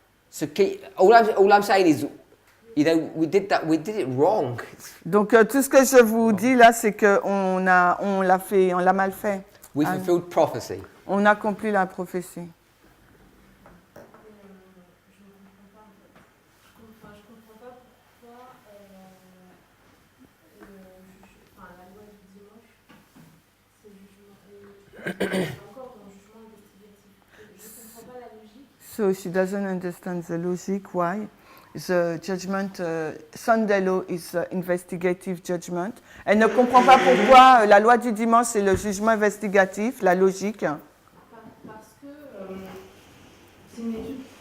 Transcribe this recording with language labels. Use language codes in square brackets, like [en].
[en] So all I'm saying is, you know, we did it wrong. [fr] Donc tout ce que je vous dis là, c'est qu'on l'a mal fait. [en] We fulfilled prophecy. [fr] On accomplit la prophétie. Je comprends pas pourquoi la loi du dimanche, c'est encore dans le jugement investigatif. Je comprends pas la logique. [en] So she doesn't understand the logic why the judgment Sunday law is investigative judgment. [fr] Elle ne comprend pas pourquoi la loi du dimanche c'est le jugement investigatif, la logique. Parce que c'est une étude